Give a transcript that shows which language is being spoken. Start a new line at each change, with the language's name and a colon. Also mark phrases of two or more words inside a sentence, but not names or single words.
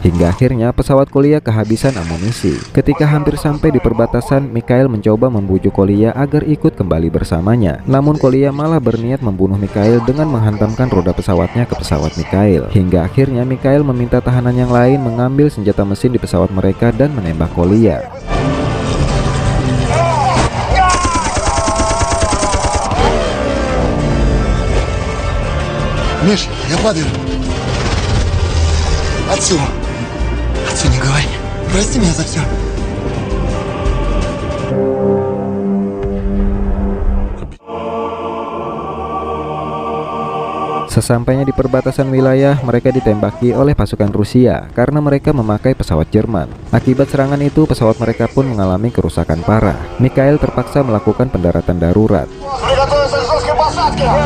Indonesian: Hingga akhirnya pesawat Kolia kehabisan amunisi. Ketika hampir sampai di perbatasan, Mikhail mencoba membujuk Kolia agar ikut kembali bersamanya. Namun Kolia malah berniat membunuh Mikhail dengan menghantamkan roda pesawatnya ke pesawat Mikhail. Hingga akhirnya Mikhail meminta tahanan yang lain mengambil senjata mesin di pesawat mereka dan menembak Kolia.
Russian: Миша, я падаю. Отцу. Отцу не говори. Прости меня за все.
Indonesian: Sesampainya di perbatasan wilayah, mereka ditembaki oleh pasukan Rusia karena mereka memakai pesawat Jerman. Akibat serangan itu, pesawat mereka pun mengalami kerusakan parah. Mikhail terpaksa melakukan pendaratan darurat.
Russian: Приготовиться к жесткой посадке!